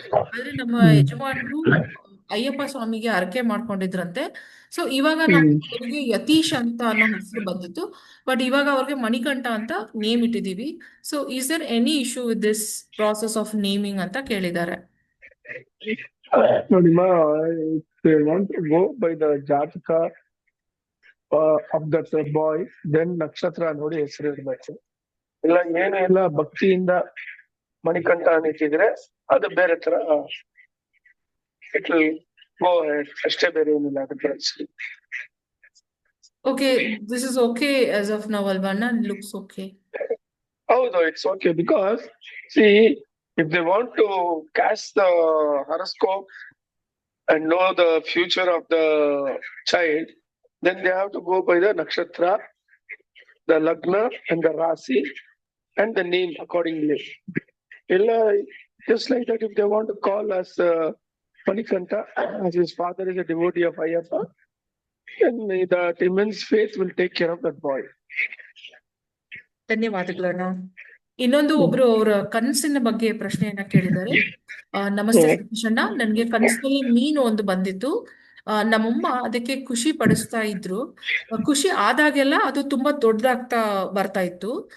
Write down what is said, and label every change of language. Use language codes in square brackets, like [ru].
[kn] ಆದ್ರೆ ನಮ್ಮ ಯಜಮಾನರು ಅಯ್ಯಪ್ಪ ಸ್ವಾಮಿಗೆ ಹರಕೆ ಮಾಡ್ಕೊಂಡಿದ್ರಂತೆ. ಸೊ ಇವಾಗ ನಮ್ಮ ಮಗನಿಗೆ ಯತೀಶ್ ಅಂತ ಅನ್ನೋ ಹೆಸರು ಬಂದಿತ್ತು, ಬಟ್ ಇವಾಗ ಅವ್ರಿಗೆ ಮಣಿಕಂಠ ಅಂತ name ಇಟ್ಟಿದೀವಿ. [en] so is there any issue with this process of naming [kn] ಅಂತ ಕೇಳಿದ್ದಾರೆ. ನೋಡಿಮ್ಮ, [en] if they want to go by the jataka of that boy, then [kn] ನಕ್ಷತ್ರ ನೋಡಿ ಹೆಸರು ಇಡ್ಬೇಕು. ಇಲ್ಲ ಏನೆಲ್ಲ ಭಕ್ತಿಯಿಂದ ಮಣಿಕಂಠ ಅನ್ನಿಟ್ಟಿದ್ರೆ ಅದು ಬೇರೆ ತರ [en] it will go ahead. [kn] ಅಷ್ಟೇ, ಬೇರೆ ಏನಿಲ್ಲ ಅದಕ್ಕೆ. [en] Okay, this is okay as of now, Alvana. Looks okay. [kn] ಹೌದು, [en] it's okay, because see, if they want to cast the horoscope and know the future of the child, then they have to go by the nakshatra, the lagna, and the rasi, and the name accordingly. Just like that, if they want to call us Manikanta, as his father is a devotee of Ayyappa, then that immense faith will take care of that boy. [kn] ಧನ್ಯವಾದಗಳಣ್ಣ. ಇನ್ನೊಂದು ಒಬ್ರು ಅವರ ಕನಸಿನ ಬಗ್ಗೆ ಪ್ರಶ್ನೆಯನ್ನ ಕೇಳಿದ್ದಾರೆ. ನಮಸ್ತೆ ಸತೀಶ್ ಅಣ್ಣ, ನನ್ಗೆ ಕನಸಿನಲ್ಲಿ ಮೀನು ಒಂದು ಬಂದಿತ್ತು. ನಮ್ಮಮ್ಮ ಅದಕ್ಕೆ ಖುಷಿ ಪಡಿಸ್ತಾ ಇದ್ರು. ಖುಷಿ ಆದಾಗೆಲ್ಲ ಅದು ತುಂಬಾ ದೊಡ್ಡದಾಗ್ತಾ ಬರ್ತಾ ಇತ್ತು.